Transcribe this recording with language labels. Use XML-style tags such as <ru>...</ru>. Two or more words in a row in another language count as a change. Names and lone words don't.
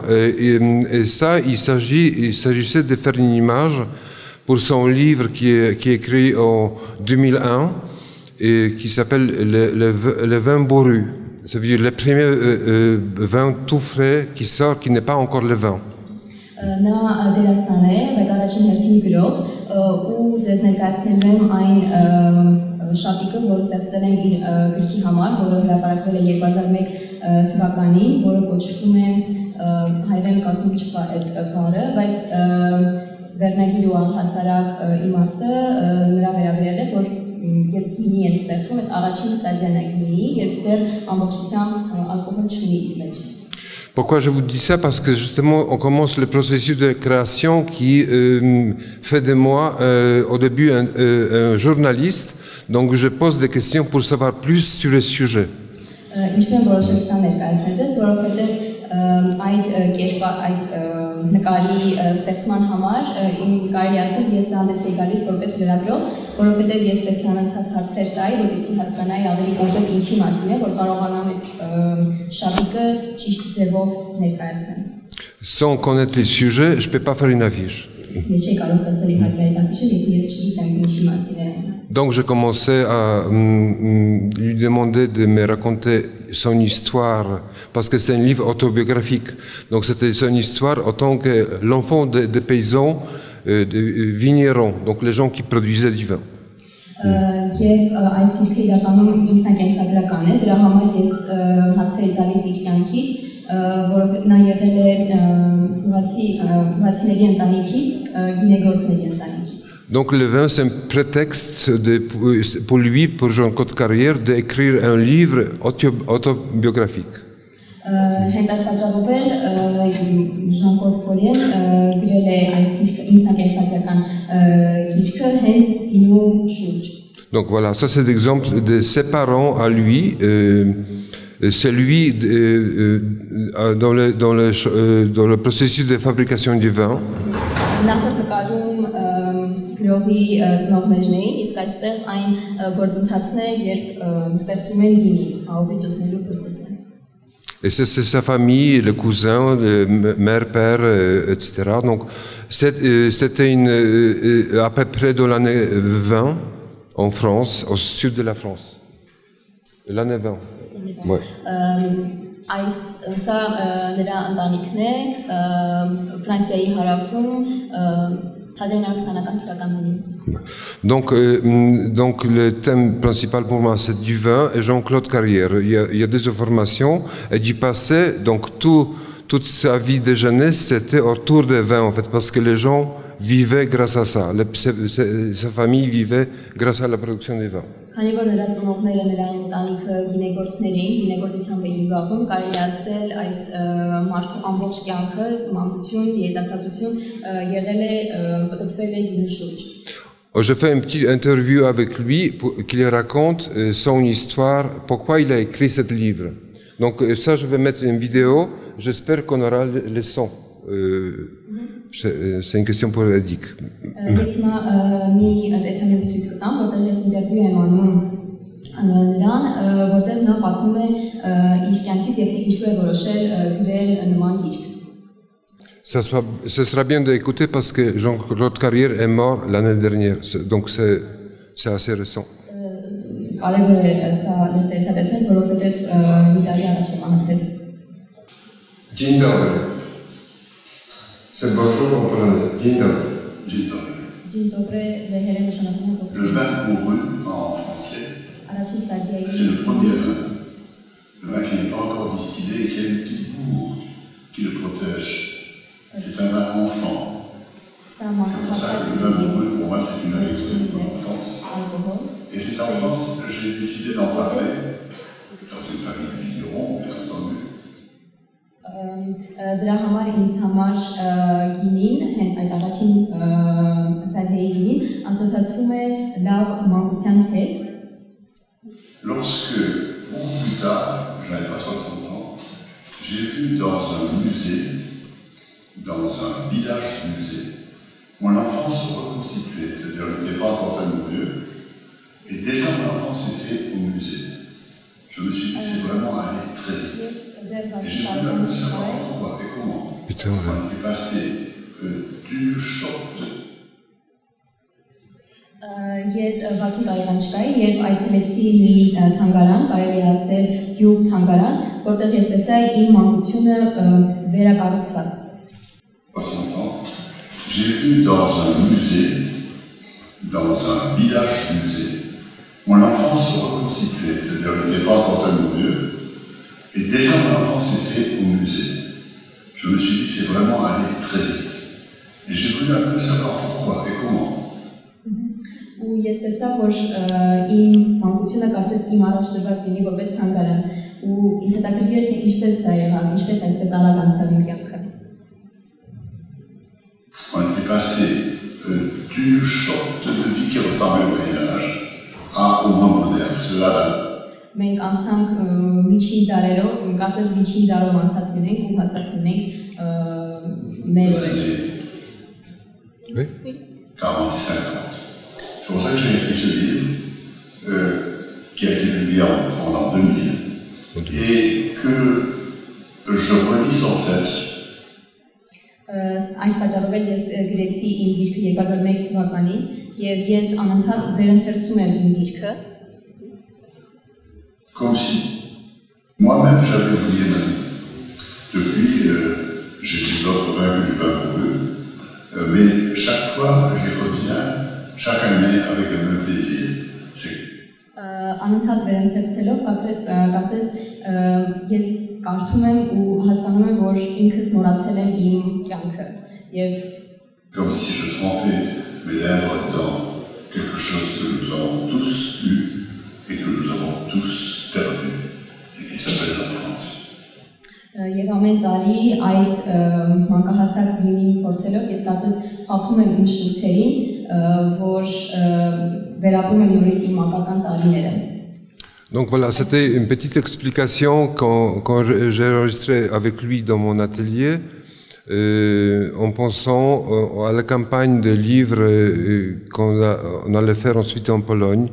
<fr>Et ça, il s'agissait de faire une image pour son livre qui est écrit en 2001 et qui s'appelle Le vin bourru. Ça veut dire le premier vin tout frais qui sort, qui n'est pas encore le vin.</fr> <hy>Նա դերասան է, բայց առաջին հերթին գրող, ու ձեզ ներկայացնելու եմ այն շապիկը, որը ստեղծել են իր գրքի համար, որը հրապարակվել է 2001 թվականին, որը կոչվում է հայերեն կարդում չկա այդ բառը, բայց վերնագիր ու առհասարակ իմաստը նրա վերաբերյալ է, որ երբ գինի են ստեղծում, այդ առաջին ստադիան է գինի, երբ դեռ ամբողջությամբ ալկոհոլ չունի իր մեջ։</hy> <fr>Pourquoi je vous dis ça? Parce que justement, on commence le processus de création qui fait de moi au début un journaliste. Donc je pose des questions pour savoir plus sur le sujet.</fr> <hy>Այդ նկարի ստեղծման համար իմ կարելի ասել ես դանդես եի գալիս որպես լրագրող, որովհետև ես պետք է անընդհատ հարցեր տայի, որպեսզի հասկանայի ավելի կոնկրետ ինչի մասին է, որ կարողանամ այդ շապիկը ճիշտ ձևով ներկայացնել։</hy> <fr>Sans connaître les sujets, je ne peux pas faire une affiche. Donc je commençais à lui demander de me raconter son histoire, parce que c'est un livre autobiographique. Donc c'était son histoire en tant que l'enfant des paysans, de vignerons, donc les gens qui produisaient du vin.</fr> <hy>Եվ այս գիրքը իրականում ինքնակենսագրական է, դրա համար ես հարցեր տալիս իր կյանքից, որովհետև նա եղել է գյուղացիների ընտանիքից, գինեգործների ընտանիքից։</hy> <fr>Donc le vin, c'est un prétexte pour lui, pour Jean-Claude Carrière, d'écrire un livre autobiographique.</fr> <hy>Հենց այդ պատճառով էլ Ժան-Կլոդ Կարիեն գրել է այս ինքնակենսագրական գիրքը հենց գինու շուրջ։</hy> <fr>Donc voilà, ça c'est l'exemple de ses parents à lui. C'est lui dans le processus de fabrication du vin.</fr> <hy>Նախորդ նկարում գրողի ծնողներն էին, իսկ այստեղ այն գործընթացն է, երբ ստեղծում են գինի, հավաքչելու process-ը։</hy> <fr>Et c'est sa famille, le cousin, le mère, père, etc. Donc c'était à peu près dans l'année 20 en France, au sud de la France. L'année 20. Ouais.</fr> <hy>Սա նրա ընտանիքն է Ֆրանսիայի հարավում 1920-ական թվականներին։</hy> <fr>Donc le thème principal pour moi c'est du vin et Jean-Claude Carrière. Il y a des informations et du passé, donc toute sa vie de jeunesse c'était autour des vins en fait, parce que les gens vivaient grâce à ça. Sa famille vivait grâce à la production des vins.</fr> <hy>Քանի որ նրա ծնողները նրա ընտանիքը գինեգործներ էին, գինեգործությամբ էին զբաղվում, կարելի ասել այս մարդու ամբողջ կյանքը, մանկություն, երիտասարդություն եղել է պտտվել է գինու շուրջ։</hy> <fr>Je fais une petite interview avec lui pour qu'il raconte son histoire, pourquoi il a écrit ce livre. Donc ça, je vais mettre une vidéo, j'espère qu'on aura les sons. C'est une question pour Edic.</fr> <hy>Ես հիմա մի տեսանյութ ցույց կտամ, որտեղ ես ինտերվյու եմ անում նրան, որտեղ նա պատմում է իր կյանքից եւ թե ինչու է որոշել գրել նման գիրք։</hy> <fr>Ce sera bien d'écouter parce que Jean-Claude Carrière est mort l'année dernière, donc c'est assez récent.</fr> <hy>Կարևոր է սա տեսնել, որովհետեւ մի տարի առաջ է մահացել։</hy> <pl>Dzień dobry.</pl> <fr>C'est bonjour en polonais.</fr> <pl>Dzień dobry. Dzień dobry. Dzień dobry,</pl> <fr>le vin mourru en français, c'est le premier vin. Le vin qui n'est pas encore distillé et qui a une petite bourre qui le protège. C'est un vin enfant. C'est pour ça que le vin mourru, pour moi, c'est une lecture de l'enfance. Et cette enfance, j'ai décidé d'en parler dans une famille de vignerons, bien entendu.</fr> <hy>Դրա համար ինձ համար գինին, հենց այդ առաջին սադիայի գինին, ասոցացվում է լավ մանկության հետ։</hy> <fr>Lorsque, beaucoup plus tard, je n'avais pas 60 ans, j'ai vu dans un musée, dans un village musée, mon enfance reconstituée, c'est-à-dire je n'étais pas encore tellement vieux, et déjà mon enfance était au musée. Je me suis dit, c'est vraiment aller très vite. Et j'ai voulu un peu savoir pourquoi et comment. Putain, on est passé d'une shop.</fr> <hy>Ես 60 տարեկան չկայի, երբ այցելեցի մի թանգարան, կարելի ասել գյուղ թանգարան, որտեղ ես տեսա իմ մանկությունը վերակառուցված։</hy> <fr>60 ans, j'ai vu dans un musée, dans un village musée, mon enfance reconstituée, c'est-à-dire je n'étais pas encore tellement vieux, et déjà mon enfance était au musée. Je me suis dit c'est vraiment aller très vite. Et j'ai voulu un peu savoir pourquoi et comment.</fr> <hy>ու ես տեսա, որ իմ մանկությունը կարծես իմ առաջ դրված լինի որպես թանգարան ու ինձ հետաքրքիր է թե ինչպես դա եղավ, ինչպես այսպես արագ անցավ իմ կյանքը։</hy> <fr>On était passé d'une sorte de vie qui ressemblait au Moyen-Âge au monde moderne. Cela va.</fr> <hy>Մենք անցանք միջին դարերով, կարծես միջին դարով անցած լինենք ու հասած լինենք մեր օրեր։</hy> <fr>Oui. 40 et 50. C'est pour ça que j'ai écrit ce livre qui a été publié en l'an 2000 et que je relis sans cesse.</fr> <hy>Այս պատճառով ես գրեցի իմ գիրքը 2001 թվականին եւ ես անընդհատ վերընթերցում եմ իմ գիրքը</hy> <fr>comme si moi-même j'avais oublié ma vie. Depuis, j'ai dit d'autres vagues du vin pour eux, mais chaque fois j'y reviens, chaque année avec le même plaisir.</fr> <hy>Անընդհատ վերընթերցելով կարծես ես կարդում եմ ու հասկանում եմ, որ ինքս մոռացել եմ իմ կյանքը եւ</hy> <fr>comme si je trempais mes lèvres dans quelque chose que nous avons tous eu et que nous avons tous perdu et qui s'appelle l'enfance.</fr> <hy>Եվ ամեն տարի այդ մանկահասակ գինին փորձելով ես կարծես խափում եմ իմ շուրթերին, որ վերապրում եմ նորից իմ մանկական տարիները։</hy> <fr>Donc voilà, c'était une petite explication quand j'ai enregistré avec lui dans mon atelier, en pensant à la campagne de livres qu'on allait faire ensuite en Pologne.</fr>